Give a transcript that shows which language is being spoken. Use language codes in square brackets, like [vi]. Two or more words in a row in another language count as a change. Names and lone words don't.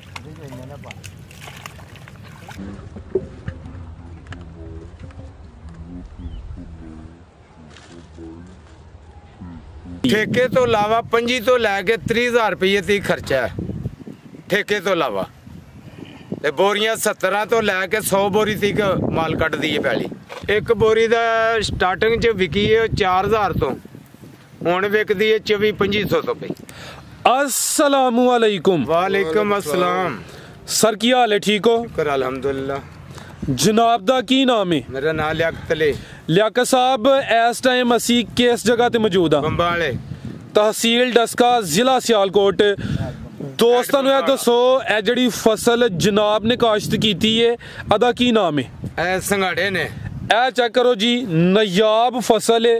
[pa] ٹھیکے توں علاوہ 25 توں لیکے 30,000 روپے تک خرچہ ہے ٹھیکے توں علاوہ تے بوریاں 17 توں لیکے 100 بوری تک مال کٹدی ہے پیلی. ایک بوری دا سٹارٹنگ چ وکی ہے 4,000 توں ہݨ وکدی ہے 24-2500 توں پئی. [ar] السلام عليكم. وعليكم السلام. [pa] سر کی حال ہے، ٹھیک ہو? [ar] شكر الحمد لله. [pa] جناب دا کی نام ہے? [ur] میرا نام لیاقت علی. [pa] لیاقت صاحب اس ٹائم اسی کس جگہ تے موجود ہاں? बंबाले, تحصیل ڈسکہ، ضلع سیالکوٹ۔ دوستاں نوں دسو اے جیہڑی فصل جناب نے کاشت کیتی ہے اہدا کی نام ہے? اے سنگھاڑے نے. اے چیک کرو جی، نایاب فصل ہے.